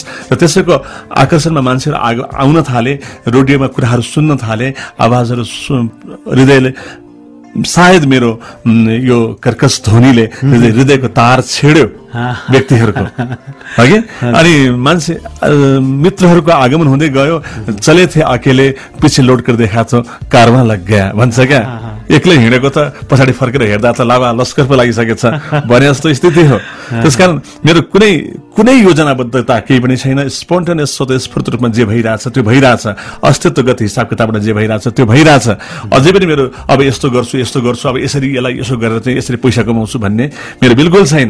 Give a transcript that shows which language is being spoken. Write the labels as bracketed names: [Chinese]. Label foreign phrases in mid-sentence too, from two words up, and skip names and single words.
[Nepali] र त्यसैको आकर्षणमा मान्छेहरू आउन थाले, रेडियोमा कुराहरू सुन्न थाले, आवाजहरू हृदयले सायद मेरो यो कर्कश ध्वनिले हृदयको तार छेड्यो व्यक्तिहरूको हगि। अनि मान्छे मित्रहरूको आगमन हुँदै गयो। [Hindi] चले थे अकेले पछि लौट कर देखा तो कारमा लग गया भन्छ क्या। [Nepali] एक्लै हिँडेको त पछाडि फर्केर हेर्दा त लावा लस्कर पो लागिसकेछ भने जस्तो स्थिति हो। त्यसकारण मेरो कुनै योजनाबद्धता केही पनि छैन। स्पोन्टेनियस स्वतस्फूर्त रूपमा जे भइरहेछ त्यो भइरहेछ। अस्तित्वगत हिसाब किताबबाट जे भइरहेछ त्यो भइरहेछ। अझै पनि मेरो अब यस्तो गर्छु अब यसरी यसलाई यसो गरेर चाहिँ यसरी पैसा कमाउँछु भन्ने मेरो बिल्कुल छैन।